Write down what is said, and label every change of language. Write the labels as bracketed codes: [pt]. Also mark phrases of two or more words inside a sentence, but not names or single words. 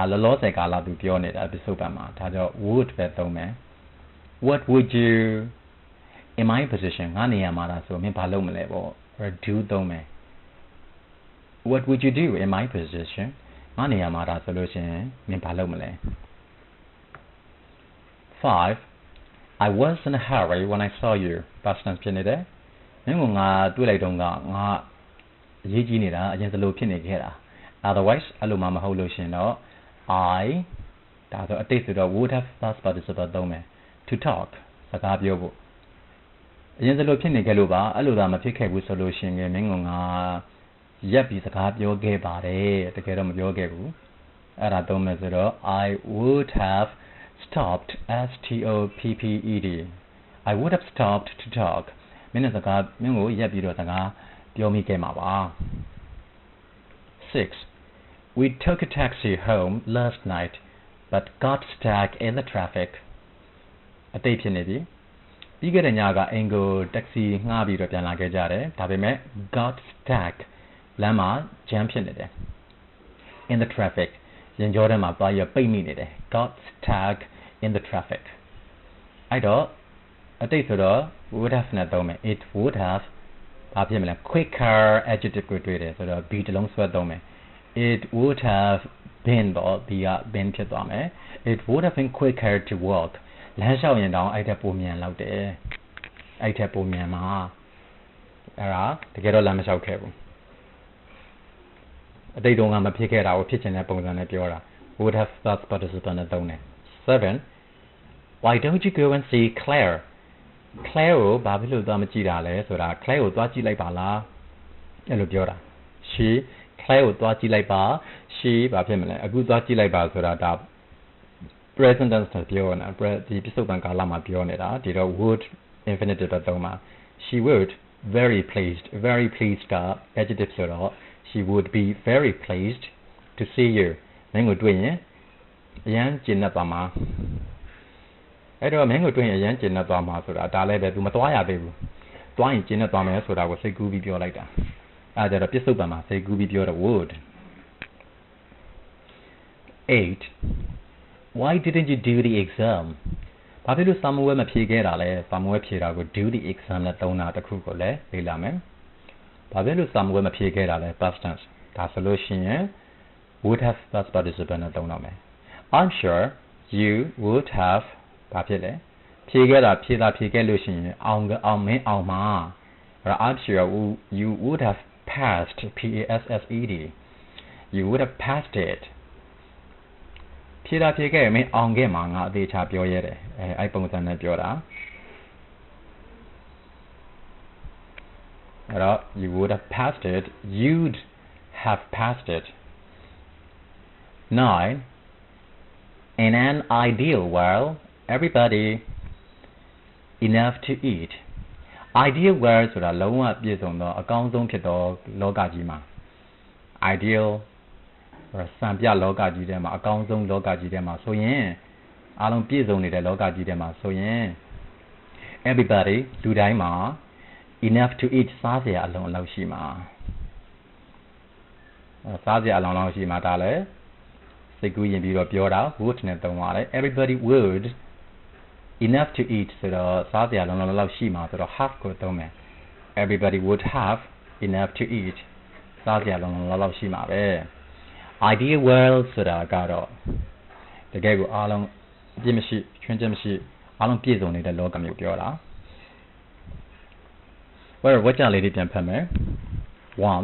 [en] Would What would you in my position? Or do dome. What would you do in my position? 5. I was in a hurry when I saw you. Past tense [my] ဖြစ်နေတယ်။မင်းကငါတွေ့လိုက်တော့ငါအရေးကြီးနေတာအရင်စလို့ဖြစ်နေခဲ့တာ။ Otherwise အဲ့လိုမှမဟုတ်လို့ ရှင်တော့ I ဒါဆိုအတိတ်ဆိုတော့ [en] would have past participle [my] သုံးမယ် [en] to talk [my] စကားပြောဖို့အရင်စလို့ဖြစ်နေခဲ့လို့ပါအဲ့လိုသာမဖြစ်ခဲ့ဘူးဆိုလို့ရှင်မင်းကငါရပ်ပြီးစကားပြောခဲ့ပါတယ်တကယ်တော့မပြောခဲ့ဘူးအဲ့ဒါသုံးမယ်ဆိုတော့ [en] I would have stopped stopped I would have stopped to talk [my] မင်းစကားမင်းကိုရပ်ပြီးတော့စကားပြောမိခဲ့မှာပါ [en] 6 We took a taxi home last night but got stuck in the traffic [my] အတိတ်ဖြစ်နေပြီပြီးခဲ့တဲ့ညကအင်ကိုတက္ကစီငှားပြီးတော့ပြန်လာခဲ့ကြ တယ်ဒါပေမဲ့ [en] got stuck [my] လမ်းမှာ jam ဖြစ်နေတယ် [en] in the traffic [my] ရင်ကြောထဲမှာသွားရပိတ်မိနေတယ် [en] got stuck in the traffic [my] အဲ့တော့အတိတ်ဆိုတော့ [en] would have [my] နဲ့သုံးမယ် [en] it would have [my] ဘာဖြစ်မလဲ [en] quicker adjective [my] ကိုတွေ့တယ်ဆိုတော့ be တစ်လုံးဆွဲသုံးမယ် [en] it would have been [my] တော့ be က been ဖြစ်သွားမယ် [en] it would have been quicker to walk [my] လမ်းလျှောက်ရင်တောင်အဲ့ထက်ပိုမြန်လောက်တယ်အဲ့ထက်ပိုမြန်မှာအဲ့ဒါတကယ်တော့လမ်းမလျှောက်ခဲ့ဘူး အတိတ်တုန်းကမဖြစ်ခဲ့တာကိုဖြစ်ချင်တဲ့ပုံစံနဲ့ပြောတာ [en] would have past participle [my] နဲ့သုံးတယ် [en] 7 Why don't you go and see Claire Claire [my] ကိုဘာဖြစ်လို့သွားမကြည့်တာလဲဆိုတာ Claire ကိုသွားကြည့်လိုက်ပါလားအဲ့လိုပြောတာ she Claire ကိုသွားကြည့်လိုက်ပါ she ဘာဖြစ်မလဲအခုသွားကြည့်လိုက်ပါဆိုတာဒါ [en] present tense [my] နဲ့ပြောနေတာဒီပြစ္ဆုတ်ပံကာလမှာပြောနေတာဒီတော့ [en] would infinitive [my] ပဲသုံးပါ [en] she would very pleased [my] က adjective ဆိုတော့ [en] she would be very pleased to see you [my] မင်းကိုတွေ့ရင်အရန်ကျေနပ်သွားမှာအဲ့တော့မင်းကိုတွေ့ရင်အရန်ကျေနပ်သွားမှာဆိုတာဒါလည်းပဲ तू မသွားရသေးဘူးသွားရင်ကျေနပ်သွားမယ်ဆိုတာကိုစိတ်ကူးပြီးပြောလိုက်တာအဲ့ဒါကြတော့ပြစ္ဆုတ်ပံမှာစိတ်ကူးပြီးပြောတော့ would [en] 8 Why didn't you do the exam [my] ဘာဖြစ်လို့စာမေးပွဲမဖြေခဲ့တာလဲစာမေးပွဲဖြေတာကို [en] do the exam [my] နဲ့သုံး တာတစ်ခုကိုလည်းလေ့လာမယ်ဘာဖြစ်လို့စာမေးပွဲမဖြေခဲ့တာလဲ [en] past tense [my] ဒါဆိုလို့ရှိရင် [en] would have past participle [my] နဲ့သုံးတော့မယ် [en] I'm sure you would have [my] ဘာဖြစ်လဲဖြေခဲ့လို့ရှိရင်အောင်မင်းအောင်မှာ [en] I'm sure you would have passed P-A-S-S-E-D you would have passed it [my] ဖြေခဲ့မင်းအောင်ခဲ့မှာငါအသေးချာပြောရတယ်အဲ့ပုံစံနဲ့ပြောတာ [en] အဲ့တော့ you would have passed it you'd have passed it 9 In an ideal world everybody enough to eat ideal world [my] ဆိုတာလုံးဝပြည့်စုံသောအကောင်းဆုံးဖြစ်သောလောကကြီးမှာ ideal စံပြလောကကြီးထဲမှာအကောင်းဆုံးလောကကြီးထဲမှာဆိုရင်အားလုံးပြည့်စုံနေတဲ့လောကကြီးထဲမှာဆိုရင် everybody လူတိုင်းမှာ [en] enough to eat [my] စားစရာအလုံးလောက်ရှိမှာ စားစရာအလုံးလောက်ရှိမှာဒါလည်းစိတ်ကူးရင်ပြီးတော့ပြောတာ would နဲ့သုံးပါတယ် [en] everybody would enough to eat [my] ဆိုတော့ စားစရာလုံလုံလောက်ရှိမှာဆိုတော့ have ကိုသုံးမယ် [en] everybody would have enough to eat [my] စားစရာလုံလုံလောက်ရှိမှာပဲ [en] ideal world [my] ဆိုတာကတော့တကယ်ကိုအားလုံးအပြည့်မရှိချွင်းချက်မရှိအားလုံးပြည့်စုံနေတဲ့လောကမျိုးပြောတာ Well ဝါကြလေးတွေပြန်ဖတ်မယ် 1.